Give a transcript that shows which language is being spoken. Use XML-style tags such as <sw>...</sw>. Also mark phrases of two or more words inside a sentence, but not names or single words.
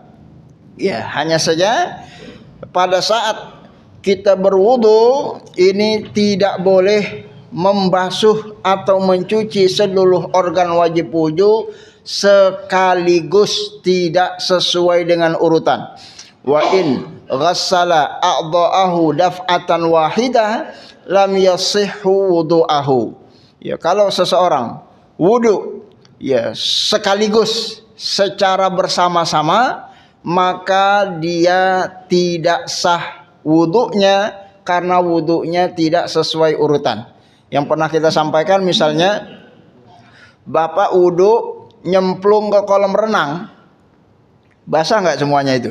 <id>Ya, hanya saja pada saat kita berwudu ini tidak boleh membasuh atau mencuci seluruh organ wajib wudu sekaligus, tidak sesuai dengan urutan.</id> <ar>وإن غسل أعضاءه دفعة واحدة لم يصح وضوءه.</ar> <id>Ya, kalau seseorang wudu ya sekaligus secara bersama-sama, maka dia tidak sah wudunya karena wudunya tidak sesuai urutan. Yang pernah kita sampaikan, misalnya Bapak wudu nyemplung ke kolam renang, basah nggak semuanya itu?</id>